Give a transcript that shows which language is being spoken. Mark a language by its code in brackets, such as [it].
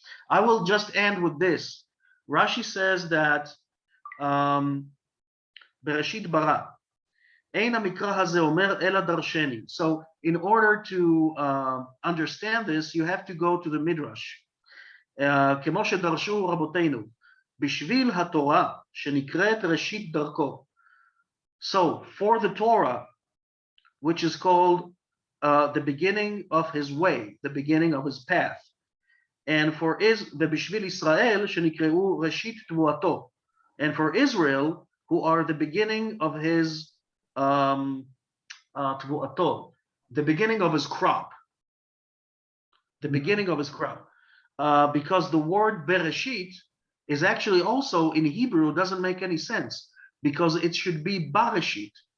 [en] I will just end with this. Rashi says that Bereshit bara. [he] Ein hamikra hazeh omer ela darsheni. [en] So in order to understand this, you have to go to the Midrash. [he] כמו שדרשו רבותינו, בשביל התורה שנקראת ראשית דרכו. [en] So, for the Torah, which is called the beginning of his way, the beginning of his path. And for [he] ובשביל ישראל שנקראו ראשית תבואתו. [en] And for Israel, who are the beginning of his תבואתו, the beginning of his crop. The beginning of his crop. Because the word bereshit is actually also in Hebrew doesn't make any sense, because it should be bareshit.